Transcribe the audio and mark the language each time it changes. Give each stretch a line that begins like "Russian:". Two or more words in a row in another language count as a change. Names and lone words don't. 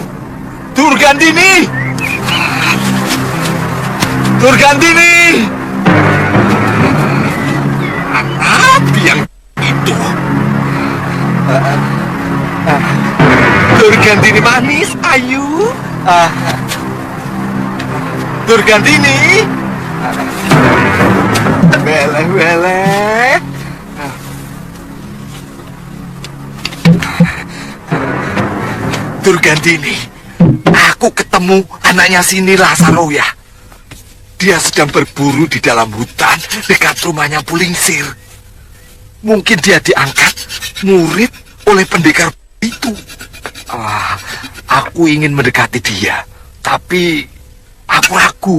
Indonesian: Durgandini! Durgandini! Api yang itu. Durgandini manis, ayu. Durgandini! Beleh-beleh. Durgandini, aku ketemu anaknya Sinila Saroya. Dia sedang berburu di dalam hutan dekat rumahnya Pulingsir. Mungkin dia diangkat murid oleh pendekar itu. Aku ingin mendekati dia, tapi aku ragu.